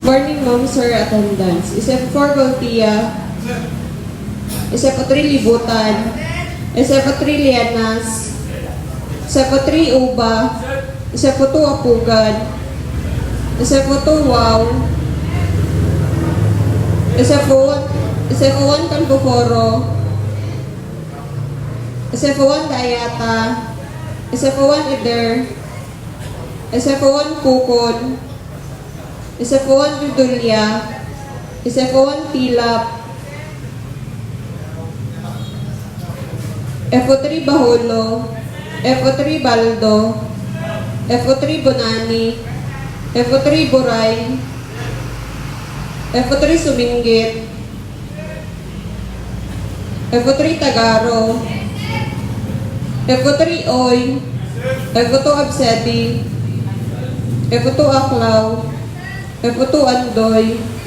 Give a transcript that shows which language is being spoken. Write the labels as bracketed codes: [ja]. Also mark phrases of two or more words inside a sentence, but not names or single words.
[en] Morning, ma'am, sir, attendance. SF4 Gautier, SF3 Libutan, SF3 Lianas, SF3 Uba, SF2 Apugan, SF2 Wow, SF1 Canpoforo, SF1 Dayata, SF1 Eder, SF1 Kukon, SF1 Judulia, SF1 Tilap, F3 Baholo, F3 Baldo, F3 Bonani, F3 Buray, F3 Sumingit, F3 Tagaro, F3 Oy, F2 Abseti, F2 Aklaw, F2 Andoy,